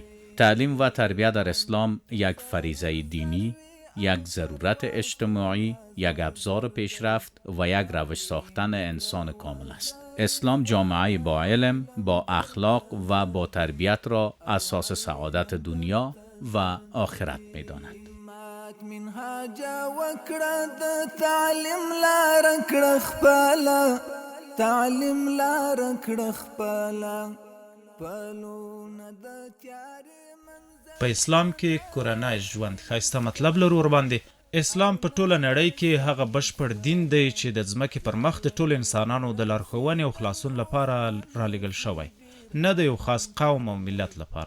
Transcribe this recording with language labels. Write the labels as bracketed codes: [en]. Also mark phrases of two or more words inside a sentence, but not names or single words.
[fa] تعلیم و تربیت در اسلام یک فریضه دینی، یک ضرورت اجتماعی، یک ابزار پیشرفت و یک روش ساختن انسان کامل است. اسلام جامعه با علم، با اخلاق و با تربیت را اساس سعادت دنیا و آخرت می داند. [ps] منهاج وکړه د تعلیم لار کړه خپله، تعلیم لار کړه خپله، پلونه د تیارې په اسلام کې کورنۍ ژوند ښایسته مطلب لرو ورباندې. اسلام په ټوله نړۍ کې هغه بشپړ دین دی چې د ځمکې پر مخ د ټولو انسانانو د لارښوونې او خلاصون لپاره رالیږل شوی، نه د یو خاص قوم او ملت لپاره.